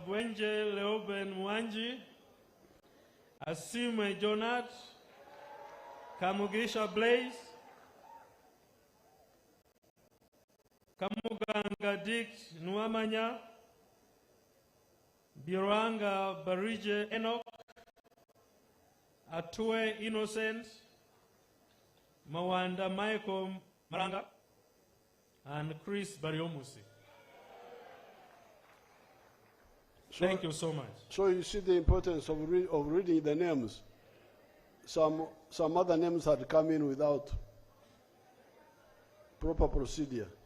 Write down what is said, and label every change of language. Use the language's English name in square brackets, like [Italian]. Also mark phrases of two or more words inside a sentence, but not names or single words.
[English] Bwenje Leoben Mwanji, Asime Jonat, Kamugisha Blaze, Kamuganga Dick Nuamanya, Biranga Barije Enoch, Atue Innocent, Mawanda Michael Maranga, and Chris Bariomusi. Thank you so much. So you see the importance of reading the names. Some other names had come in without proper procedure.